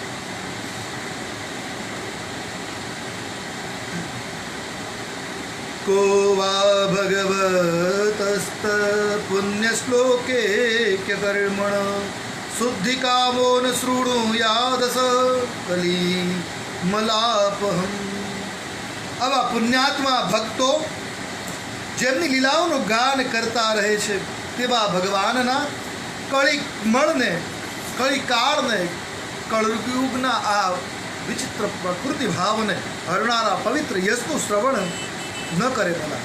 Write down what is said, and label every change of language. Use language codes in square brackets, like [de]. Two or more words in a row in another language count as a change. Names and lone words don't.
[sa] को वा भगवतस्त पुण्यश्लोके कर्मण शुद्धि कामो न शृणुयादस कली मलापहम. [gu] આવા પુણ્યાત્મા ભક્તો જેમની લીલાઓનું ગાન કરતા રહે છે તેવા ભગવાનના કળિકાળને કળયુગના આ વિચિત્ર પ્રકૃતિ ભાવને હરનારા પવિત્ર યશનું શ્રવણ ન કરે ભલા.